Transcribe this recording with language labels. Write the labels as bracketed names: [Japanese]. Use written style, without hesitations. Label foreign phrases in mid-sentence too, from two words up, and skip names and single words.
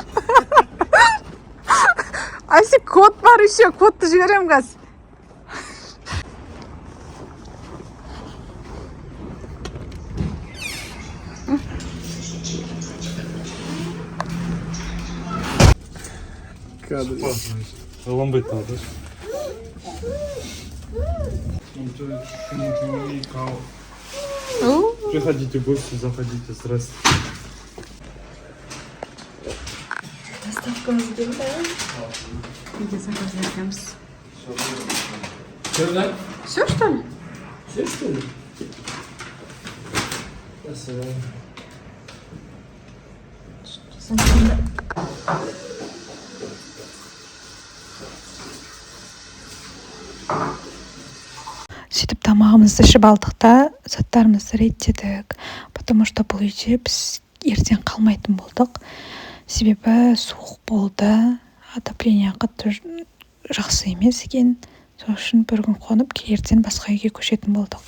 [Kazakh] Ася, код бар еще, кодты жіберем қазір. [Russian] Ламбет надо. Приходите в гости, заходите, здрасте. [Kazakh] Доставкамыз келді. Үйге заказ етеміз. [Russian] Все, да? Все, что ли? Все, что ли? Спасибо. [Kazakh] сөйтіп тамағымызды ішіп алдық та заттарымызды реттедік, [Russian] потому что [Kazakh] бұл үйде біз ертең қалмайтын болдық, себебі суық болды, отопление қатты жақсы емес екен, сол үшін бір күн қонып ертең басқа үйге көшетін болдық.